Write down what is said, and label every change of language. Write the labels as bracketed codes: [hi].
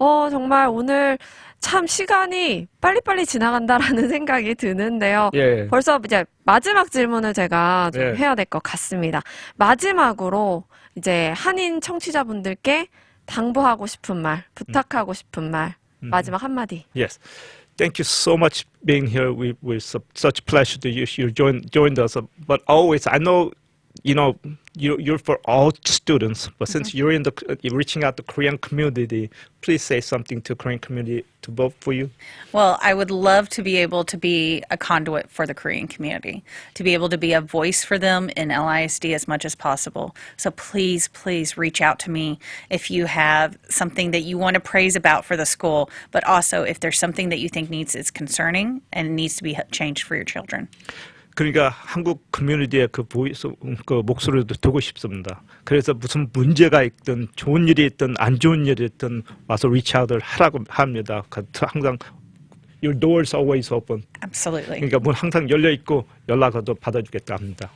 [en] 정말 오늘 참 시간이 빨리빨리 지나간다라는 생각이 드는데요. 예. 벌써 이제 마지막 질문을 제가 좀 예. 해야 될 것 같습니다. 마지막으로 이제 한인 청취자분들께 당부하고 싶은 말, 부탁하고 싶은 말, 마지막 한마디. Yes. Thank you so much being here. We're such pleasure to you joined us. But always, I know, you're for all students. But since you're you're reaching out to Korean community, please say something to Korean community to vote for you. Well, I would love to be able to be a conduit for the Korean community, to be able to be a voice for them in LISD as much as possible. So please, please reach out to me if you have something that you want to praise about for the school, but also if there's something that you think is concerning and needs to be changed for your children. [ko] 그러니까 한국 커뮤니티의 그 목소리도 듣고 싶습니다. 그래서 무슨 문제가 있든 좋은 일이 있든 안 좋은 일이 있든 와서 리치아웃을 하라고 합니다. 항상 [en] your doors always open. Absolutely. [ko] 그러니까 문 항상 열려 있고 연락도 받아주겠다 합니다.